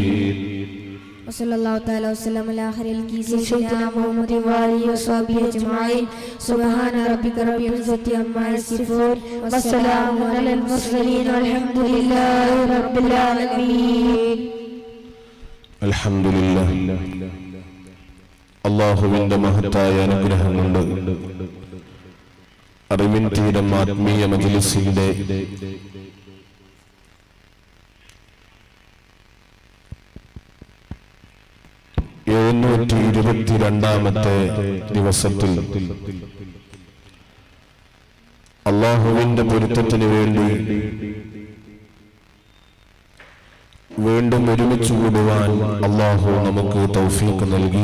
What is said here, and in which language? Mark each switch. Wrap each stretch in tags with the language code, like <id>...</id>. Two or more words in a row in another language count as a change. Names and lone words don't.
<ar>وصلى الله تعالى وسلم على خير سيدنا محمد وآله وصحبه أجمعين. سبحان ربك رب العزة عما يصفون وسلام على المرسلين والحمد لله رب العالمين. الحمد لله.</ar> <ml>അല്ലാഹുവിന്റെ മഹത്തായ അനുഗ്രഹം കൊണ്ട് അറിവിൻ തീരം ആത്മീയ മജ്ലിസിന്റെ 722ാമത്തെ ദിവസത്തിൽ അല്ലാഹുവിന്റെ പൊരുത്തത്തിന് വേണ്ടി വീണ്ടും ഒരുമിച്ച് കൂടുവാൻ അല്ലാഹു നമുക്ക് തൗഫീഖ് നൽകി.</ml>